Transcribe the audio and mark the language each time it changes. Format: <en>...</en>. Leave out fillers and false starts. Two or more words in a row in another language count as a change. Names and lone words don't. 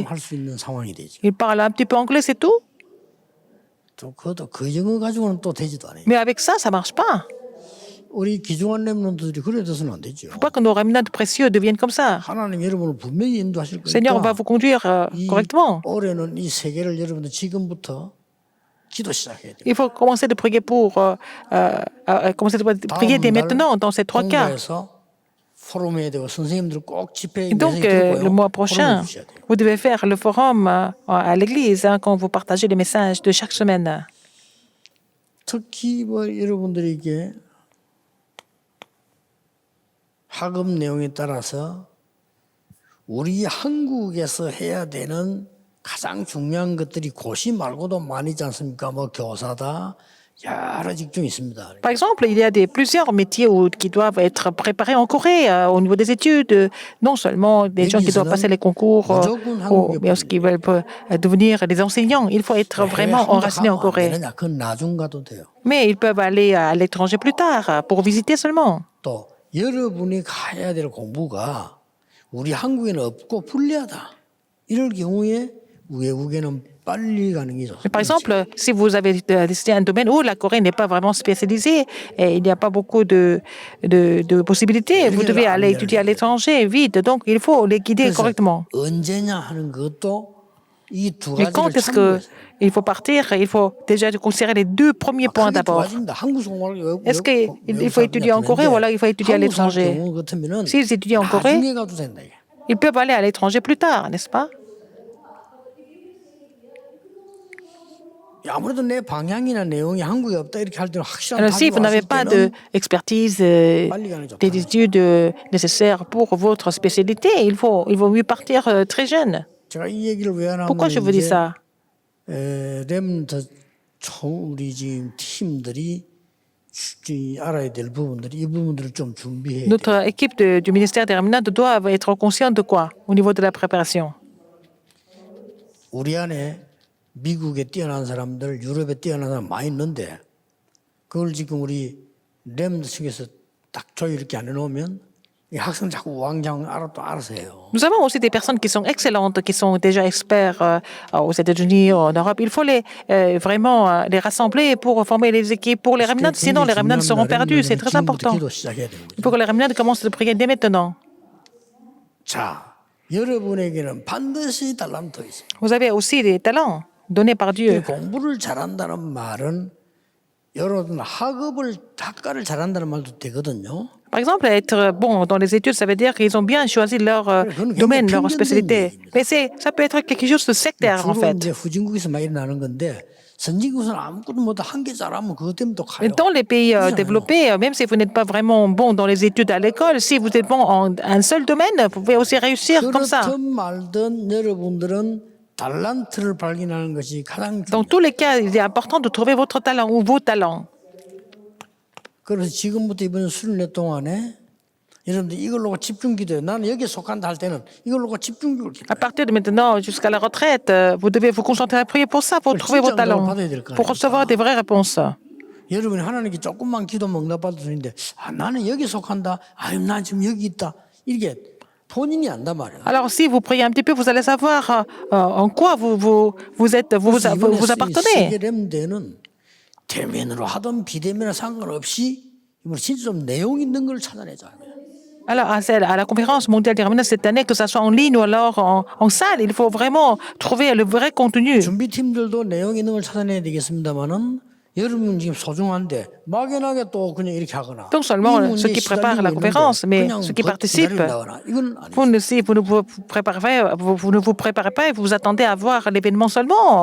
<ko>할수 있는 상황이 되죠.</ko> <fr>Ils parlent un petit peu anglais, c'est tout.</fr> <ko>또 그것도 그 정도 가지고는 또 되지도 않아요.</ko> <fr>Mais avec ça, ça marche pas.</fr> <ko>우리 기중한 렘넌트들이 그래 돼서는 안 되죠.</ko> <fr>Faut pas que nos remnants précieux deviennent comme ça.</fr> <ko>하나님 여러분을 분명히 인도하실</ko> <fr>Le Seigneur va</fr> <ko>거니까</ko> <fr>vous conduire</fr> <ko>이</ko> <fr>correctement.</fr> <ko>올해는 이 세계를 여러분들 지금부터 기도 시작해야 돼요.</ko> <fr>Il faut commencer de prier commencer de prier dès maintenant dans ces trois cas.</fr> <ko>공부해서 포럼해야 되고 선생님들 꼭 집회에</ko> <fr>Et donc,</fr> <ko>메시지 들고요.</ko> <fr>le mois</fr> <ko>포럼해</ko> <fr>prochain,</fr> <ko>주셔야 돼요.</ko> <fr>vous devez faire le forum à l'église quand vous partagez les messages de chaque semaine.</fr> <ko>특히 뭐 여러분들에게 학업 내용에 따라서 우리 한국에서 해야 되는 가장 중요한 것들이 고시 말고도 많이 있지 않습니까? 뭐 교사다 여러 직종이 있습니다.</ko> <fr>Par exemple, il y a plusieurs métiers qui doivent être préparés en Corée au niveau des études. Non seulement des gens qui doivent passer les concours, mais aussi qui veulent devenir des enseignants. Il faut être vraiment enraciné en Corée.</fr> <ko>그건 나중 가도 돼요.</ko> <fr>Mais ils peuvent aller à l'étranger plus tard pour visiter seulement.</fr> <ko>또 여러분이 가야 될 공부가 우리 한국에는 없고 불리하다. 이럴 경우에 외국에는 빨리 가는 게 좋습니다.</ko> <fr>Par exemple, si vous avez décidé un domaine où la Corée n'est pas vraiment spécialisée et il n'y a pas beaucoup de possibilités, vous devez aller étudier à l'étranger vite. Donc, il faut les guider correctement.</fr> <ko>언제냐 하는 것도 이 두</ko> <fr>Mais quand</fr> <ko>가지를</ko> <fr>est-ce</fr> <ko>참고해서</ko> <fr>qu'il faut partir? Il faut déjà considérer les deux premiers points</fr> <ko>크게 두</ko> <fr>d'abord.</fr> <ko>가지입니다. 한국 공부를</ko> <fr>Est-ce qu'il faut étudier en Corée ou alors il faut étudier à l'étranger? S'ils étudient en Corée,</fr> <ko>나중에 가도 된다. 이게.</ko> <fr>ils peuvent aller à l'étranger plus tard, n'est-ce pas?</fr> <ko>아무래도 내 방향이나 내용이 한국에 없다 이렇게 할 때는 확실한</ko> <fr>Alors, si</fr> <ko>답이</ko> <fr>vous n'avez</fr> <ko>왔을</ko> <fr>pas</fr> <ko>때는</ko> <fr>d'expertise,</fr> <ko>빨리 가는 게 좋다.</ko> <fr>des études nécessaires pour votre spécialité, il vaut mieux partir très jeune.</fr> <ko>제가 이 얘기를 왜 하냐면</ko> <fr>Pourquoi je vous dis ça?</fr> <ko>렘더 우리 지금 팀들이 알아야 될 부분들이 이 부분들을 좀 준비해야 돼요.</ko> <fr>Notre équipe du ministère des Remnants doit être consciente de quoi au niveau de la préparation?</fr> <ko>우리 안에 미국에 뛰어난 사람들, 유럽에 뛰어난 사람 많이 있는데 그걸 지금 우리 렘더 측에서 딱 조율 이렇게 안 해놓으면 이 학생 자꾸 우왕좌왕 알아서 해요.</ko> <fr>Nous avons aussi des personnes qui sont excellentes, qui sont déjà experts aux États-Unis, en Europe. Il faut vraiment les rassembler pour former les équipes pour les Remnants, sinon les Remnants seront perdus. C'est très important. Il faut que les Remnants commencent à prier dès maintenant.</fr> <ko>자, 여러분에게는 반드시 달란트 있어요.</ko> <fr>Vous avez aussi des talents donnés par Dieu.</fr> <ko>공부를 잘한다는 말은 여러분 학과를 잘한다는 말도 되거든요.</ko> <fr>Par exemple, être bon dans les études, ça veut dire qu'ils ont bien choisi leur domaine, leur spécialité. Mais ça peut être quelque chose de sectaire, en</fr> <ko>주로</ko> <fr>fait.</fr> <ko>이제 후진국에서 많이 일어나는 건데 선진국에서는 아무것도 못해 한 개 잘하면 그것 때문에 또 가요.</ko> <fr>Dans les pays développés, même si vous n'êtes pas vraiment bon dans les études à l'école, si vous êtes bon en un seul domaine, vous pouvez aussi réussir comme ça.</fr> <ko>그렇든 말든 여러분들은 달란트를 발견하는 것이 가장</ko> <fr>Dans tous les cas, il est important de trouver votre talent ou vos talents.</fr> <ko>그래서 지금부터 이번 수련회 동안에 여러분들 이걸로 집중 기도해요. 나는 여기에 속한다 할 때는 이걸로 집중적으로 기도해요.</ko> <fr>À partir de maintenant jusqu'à la retraite, vous devez vous concentrer à prier pour ça, pour trouver vos talents, pour recevoir des vraies réponses.</fr> <ko>여러분이 하나님께 조금만 기도면 응답받을 수 있는데 나는 여기 속한다. 난 지금 여기 있다. 이게 본인이 안단 말이에요.</ko> <fr>Alors, si vous priez un petit peu, vous allez savoir en quoi vous appartenez.</fr> <ko>세계 렘대는 대면으로 하든 비대면에 상관없이 진짜 좀 내용 있는 걸 찾아내자.</ko> <fr>Alors, à la conférence mondiale des Remnants cette année, que ce soit en ligne ou alors en salle, il faut vraiment trouver le vrai contenu.</fr> <ko>준비팀들도 내용 있는 걸 찾아내야 되겠습니다만은 여러분 지금 소중한데 막연하게 또 그냥 이렇게 하거나.</ko> <fr>Donc seulement ceux qui préparent la conférence, mais ceux qui participent, vous ne vous préparez pas et vous attendez à voir l'événement seulement.</fr>